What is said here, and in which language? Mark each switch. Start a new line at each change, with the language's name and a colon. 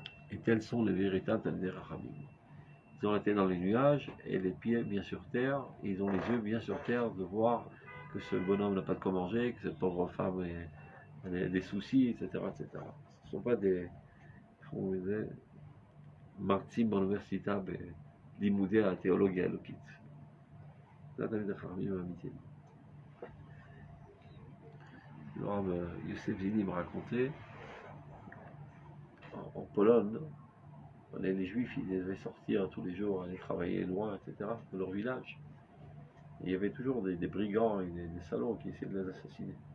French: Et tels sont les véritables Talmidei Rachamim. Ils ont été dans les nuages et les pieds bien sur terre, et ils ont les yeux bien sur terre de voir que ce bonhomme n'a pas de quoi manger, que cette pauvre femme a des soucis, etc., etc. Ce ne sont pas des martyrs dans l'université
Hebrew: לימודי התיאולוגיה האלוקית. זה התלמיד החכמים האמיתיים.
French: Le Rav Yosef Zini me racontait, en Pologne, les Juifs, ils devaient sortir tous les jours, aller travailler loin, etc., dans leur village. Et il y avait toujours des brigands et des salauds qui essayaient de les assassiner.